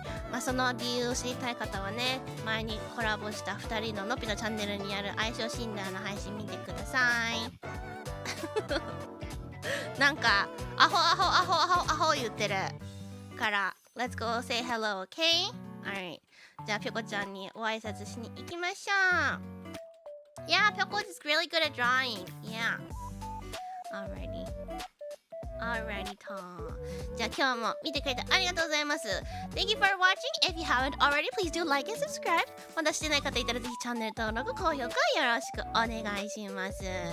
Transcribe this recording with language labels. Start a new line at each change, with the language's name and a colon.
Japanese: まあその理由を知りたい方はね、前にコラボした2人ののぴのチャンネルにある相性診断の配信見てください。なんかアホ言ってるから
English: Let's go say hello, okay? Alright.
Japanese: じゃあぴょこちゃんにお挨拶しに行きましょう。
English: Yeah, ぴょこ is really good at drawing. Yeah. Alrighty, Tom.
Japanese: じゃあ今日も見てくれてありがとうございます。
English: Thank you for watching. If you haven't already, please do like and subscribe.
Japanese: まだしてない方いたらぜひチャンネル登録、高評価よろしくお願いします。
English: Alrighty.